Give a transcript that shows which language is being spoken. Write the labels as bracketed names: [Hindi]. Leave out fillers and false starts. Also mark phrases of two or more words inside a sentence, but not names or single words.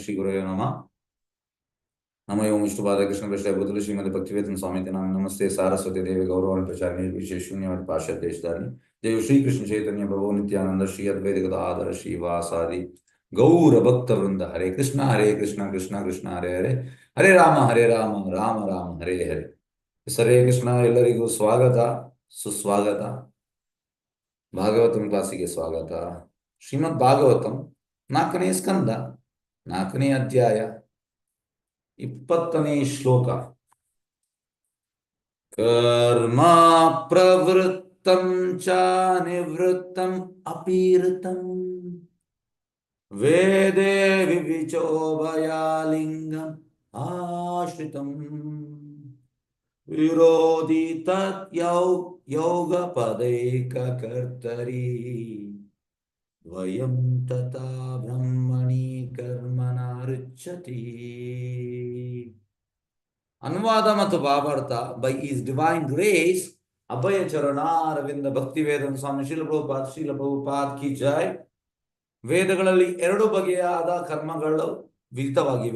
[Sanskrit] ಶ್ರೀ ಗುರುವೇ ನಮಃ. ನಮ ಓಂ ವಿಷ್ಣುಪಾದ ಕೃಷ್ಣ ಕೃಷ್ಣ ಬುದ್ಧಲು ಶ್ರೀಮದ್ ಭಕ್ತಿವೇದಾಂತ ಸ್ವಾಮಿ ನಾಮ ನಮಸ್ತೆ ಸಾರಸ್ವತಿ ದೇವಿ ಗೌರವ ಪ್ರಚಾರಿಣಿ ವಿಶೇಷ ಶೂನ್ಯವಾದ ಪಾಶ್ಚಾತ್ಯ ದೇಶಧಾರಿಣಿ ದೇವ ಶ್ರೀ ಕೃಷ್ಣ ಚೈತನ್ಯ ಪ್ರಭು ನಿತ್ಯಾನಂದ ಶ್ರೀ ಅದ್ವೈತ ಗದಾಧರ ಶ್ರೀವಾಸಾದಿ ಗೌರ ಭಕ್ತ ವೃಂದ ಹರೇ ಕೃಷ್ಣ ಕೃಷ್ಣ ಕೃಷ್ಣ ಹರೇ ಹರೇ ಹರೇ ರಾಮ ರಾಮ ರಾಮ ಹರೇ ಹರೇ. ಹರೇ ಕೃಷ್ಣ. [Kannada] ಎಲ್ಲರಿಗೂ ಸ್ವಾಗತ ಸುಸ್ವಾಗತ. ಭಾಗವತಂ ಕ್ಲಾಸಿಗೆ ಸ್ವಾಗತ. ಶ್ರೀಮದ್ ಭಾಗವತಂ 4ನೇ ಸ್ಕಂದ 4ನೇ ಅಧ್ಯಾಯ 20ನೇ ಶ್ಲೋಕ. [Sanskrit] ಕರ್ಮ ಪ್ರವೃತ್ತಂ ಚ ನಿವೃತ್ತಂ ಅಪೀರಿತಂ ವೇದೇ ವಿವಿಚೋಭಯಾಲಿಂಗಂ ಆಶ್ರಿತಂ ವಿರೋಧಿ ತತ್ ಯೋಗ ಪದೈಕ ಕರ್ತರಿ ದ್ವಯಂ ತಥಾ ಬ್ರಹ್ಮಣಿ ಕರ್ಮಣ ರುಚ್ಯತಿ. [Kannada] ಅನುವಾದ ಮತ್ತು ಭಾವಾರ್ಥ. [English] By His Divine Grace ಅಭಯ ಚರಣಾರವಿಂದ ಭಕ್ತಿವೇದಾಂತ ಸ್ವಾಮಿ ಶ್ರೀಲ ಪ್ರಭುಪಾದ್ [Hindi] की जय. [Kannada] ವೇದಗಳಲ್ಲಿ 2 ಬಗೆಯಾದ ಕರ್ಮಗಳು ವಿಧಿತವಾಗಿವೆ.